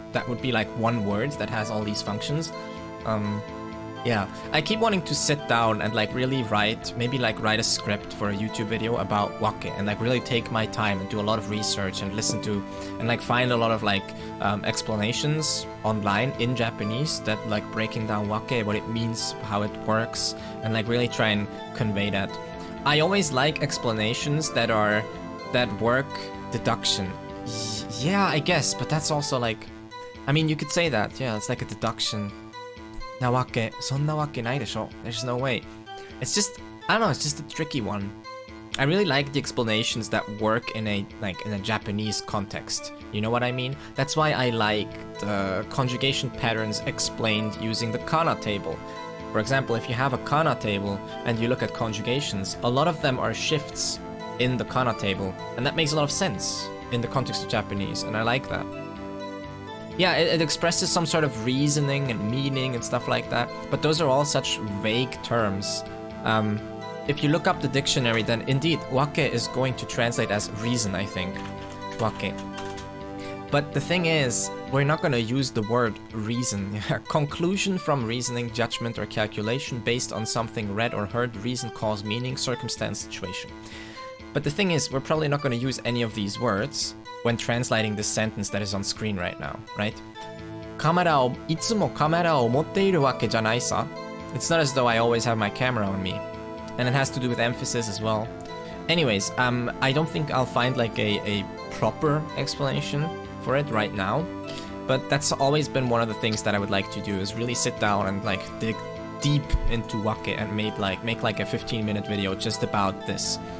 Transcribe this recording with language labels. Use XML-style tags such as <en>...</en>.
<en>That would be like one word that has all these functions. Yeah, I keep wanting to sit down and like really maybe write a script for a YouTube video about wake and like really take my time and do a lot of research and listen to and like find a lot of like explanations online in Japanese that like breaking down wake, what it means, how it works, and like really try and convey that. I always like explanations that work deduction. Yeah, I guess, but that's also like, I mean, you could say that, yeah, it's like a deduction.</en> <ja>なわけ、そんなわけないでしょ.</ja> <en>There's no way. It's just, I don't know, it's just a tricky one. I really like the explanations that work in a Japanese context. You know what I mean? That's why I like the conjugation patterns explained using the kana table. For example, if you have a kana table and you look at conjugations, a lot of them are shifts in the kana table, and that makes a lot of sense in the context of Japanese, and I like that. Yeah, it expresses some sort of reasoning and meaning and stuff like that, but those are all such vague terms. If you look up the dictionary, then indeed, wake is going to translate as reason, I think. Wake. But the thing is, we're not going to use the word reason. Conclusion from reasoning, judgment, or calculation based on something read or heard, reason, cause, meaning, circumstance, situation. But the thing is, we're probably not going to use any of these words when translating this sentence that is on screen right now, right?</en> <ja>いつもカメラを持っているわけじゃないさ.</ja> <en>It's not as though I always have my camera on me. And it has to do with emphasis as well. Anyways, I don't think I'll find like a proper explanation for it right now. But that's always been one of the things that I would like to do, is really sit down and like dig deep into wake and make like a 15-minute video just about this.</en>